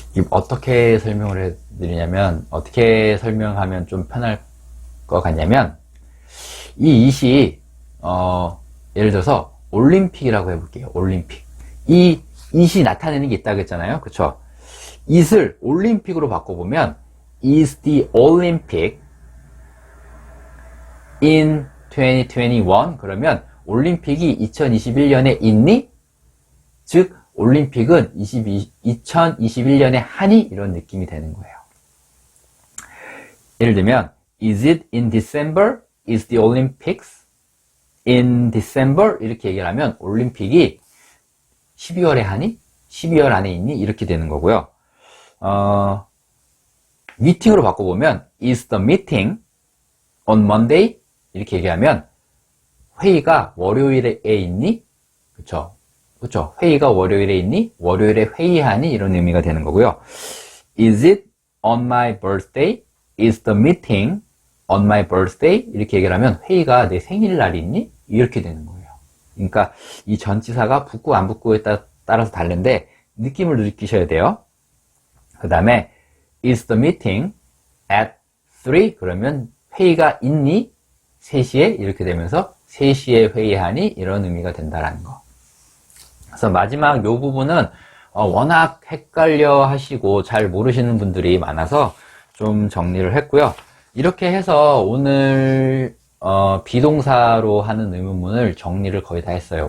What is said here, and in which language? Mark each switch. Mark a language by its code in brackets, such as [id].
[ko] 어떻게 설명을 해드리냐면, 어떻게 설명하면 좀 편할 것 같냐면, 이 it이 예를 들어서 올림픽이라고 해볼게요. 올림픽. 이 it이 나타내는 게 있다고 했잖아요. 그쵸? it을 올림픽으로 바꿔보면 [en] is the Olympic in 2021? [ko] 그러면 올림픽이 2021년에 있니? 즉 올림픽은 2021년에 하니? 이런 느낌이 되는 거예요. 예를 들면 [en] is it in December? Is the Olympics in December? [ko] 이렇게 얘기를 하면 올림픽이 12월에 하니? 12월 안에 있니? 이렇게 되는 거고요. 미팅으로 바꿔보면 [en] is the meeting on Monday? [ko] 이렇게 얘기하면 회의가 월요일에 있니? 그쵸? 그쵸? 회의가 월요일에 있니? 월요일에 회의하니? 이런 의미가 되는 거고요. [en] Is it on my birthday? Is the meeting on my birthday? [ko] 이렇게 얘기를 하면 회의가 내 생일날이 있니? 이렇게 되는 거예요. 그러니까 이 전치사가 붙고 안 붙고에 따라서 다른데 느낌을 느끼셔야 돼요. 그 다음에 [en] Is the meeting at 3? [ko] 그러면 회의가 있니? 3시에? 이렇게 되면서 3시에 회의하니? 이런 의미가 된다라는 거. 그래서 마지막 요 부분은 워낙 헷갈려 하시고 잘 모르시는 분들이 많아서 좀 정리를 했고요. 이렇게 해서 오늘 비동사로 하는 의문문을 정리를 거의 다 했어요.